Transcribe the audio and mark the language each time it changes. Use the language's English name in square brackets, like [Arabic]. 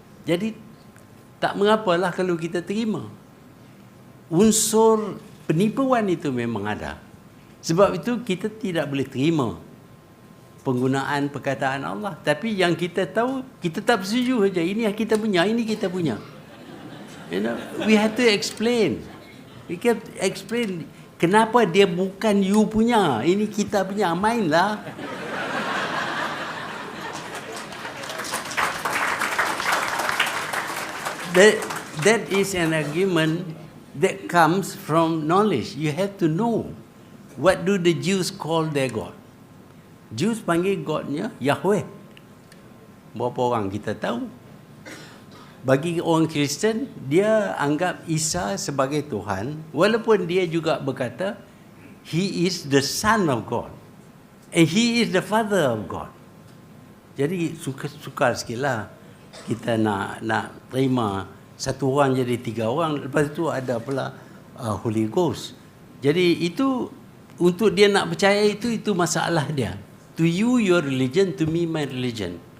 [Malay] Jadi tak mengapalah kalau kita terima. Unsur penipuan itu memang ada. Sebab itu kita tidak boleh terima penggunaan perkataan Allah. Tapi yang kita tahu, kita tak bersetuju saja. Ini yang kita punya, ini kita punya. [English] You know, we have to explain. We can explain [Malay] kenapa dia bukan you punya, ini kita punya. Mainlah. [English] That is an argument that comes from knowledge. You have to know. What do the Jews call their God? [Malay] Jews panggil God-nya Yahweh. Berapa orang kita tahu? Bagi orang Kristen, dia anggap Isa sebagai Tuhan, walaupun dia juga berkata [English] He is the Son of God [Malay] and He is the Father of God. Jadi sukar sikitlah kita nak terima satu orang jadi tiga orang, lepas itu ada pula Holy Ghost. Jadi itu untuk dia nak percaya itu masalah dia. [English] To you your religion, to me my religion.